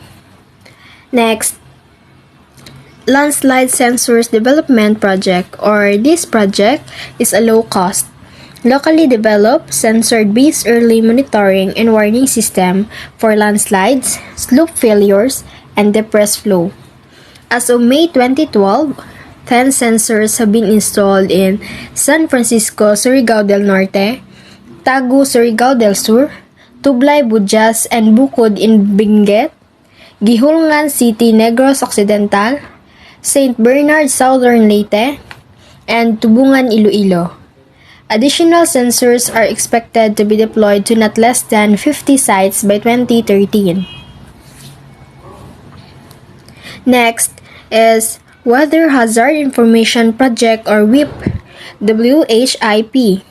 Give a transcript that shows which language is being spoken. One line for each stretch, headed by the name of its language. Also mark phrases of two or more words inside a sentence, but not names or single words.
English: Next, Landslide Sensors Development Project, or this project is a low-cost, locally developed, sensor-based early monitoring and warning system for landslides, slope failures, and depressed flow. As of May 2012, 10 sensors have been installed in San Francisco, Surigao del Norte, Tagu, Surigao del Sur, Tublay, Budjas, and Bukod in Benguet, Gihulngan City, Negros Occidental, St. Bernard, Southern Leyte, and Tubungan, Iloilo. Additional sensors are expected to be deployed to not less than 50 sites by 2013. Next is Weather Hazard Information Project or WHIP, WHIP.